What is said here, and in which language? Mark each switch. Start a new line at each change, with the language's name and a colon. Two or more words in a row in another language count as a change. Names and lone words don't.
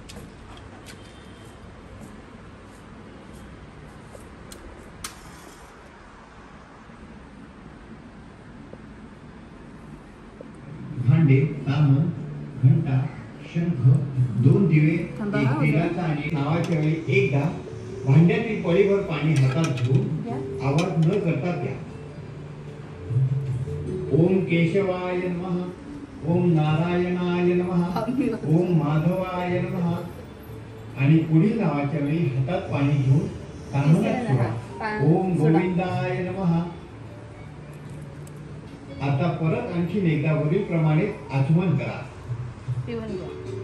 Marathi: भांडे, तामण, घंटा, शंख, 2 दिवे, थांबा, एक तेलाचा आणि नावाच्या वेळी एकदा भांड्यातील पळीभर पाणी हातात घेऊन आवाज न करता द्या.
Sanskrit: ओम केशवाय नमः, ओम नारायणाय नमः, ओम माधवाय नमः
Marathi: आणि पुढील नावाच्या वेळी हातात पाणी घेऊन तामणात सोडा.
Sanskrit: ओम गोविंदाय नमः.
Marathi: आता परत आणखीन एकदा वरील प्रमाणे आचमन करा. पिऊन घ्या.